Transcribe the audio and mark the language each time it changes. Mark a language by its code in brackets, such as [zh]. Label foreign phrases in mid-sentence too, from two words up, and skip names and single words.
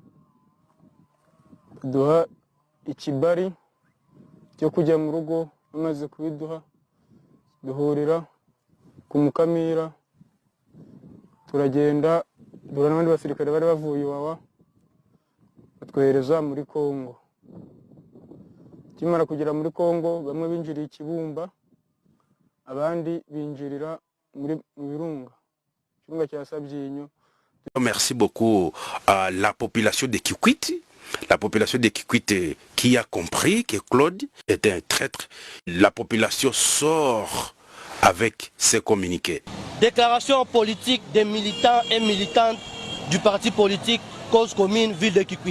[rw] Duha ikibari cyo kujya mu rugo, amaze kubiduha duhurira ku Mukamira, turagenda duhura n'abandi basirikare bari bavuye Iwawa batwohereza muri Kongo. Kimara kugera muri Kongo, bamwe binjiriye Kibumba, abandi binjirira muri Birunga, Kirunga cya Sabyinyo. [fr] Merci beaucoup à la population de Kikwit. La population de Kikwit qui a compris que Claude était un traître. La population sort avec ses communiqués. Déclaration politique des militants et militantes du parti politique Cause Commune Ville de Kikwit.